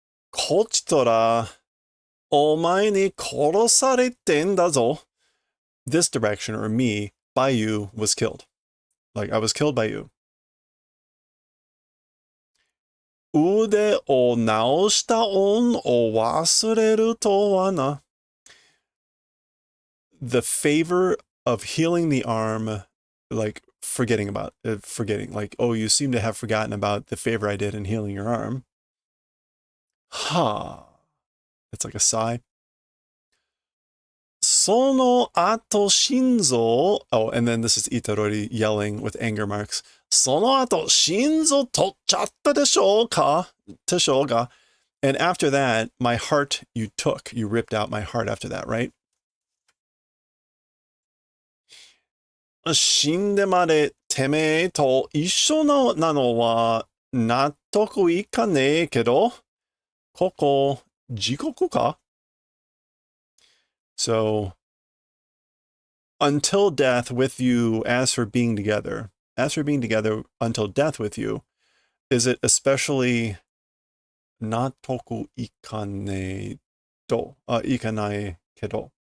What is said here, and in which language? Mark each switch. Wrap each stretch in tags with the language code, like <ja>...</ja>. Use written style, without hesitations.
<ja>こちとら、お前に殺されてんだぞ.</ja> <en>This direction, or me, by you, was killed. Like, I was killed by you.</en> <ja>腕を直した恩を忘れるとはな.</ja> <en>The favor of healing the arm, like forgetting, like, oh, you seem to have forgotten about the favor I did in healing your arm. Ha. It's like a sigh.</en> <ja>その後心臓,</ja> <en>oh, and then this is Itarori yelling with anger marks.</en> <ja>その後心臓取っちゃったでしょうか?</ja> <en>And after that, my heart you took. You ripped out my heart after that, right?</en> <ja>死んでまでてめえと一緒なのは納得いかねえけど、ここ地獄か?</ja> <en>So, until death with you, as for being together, until death with you, is it especially</en> <ja>natoku ikanei to, ikanai kedo?</ja>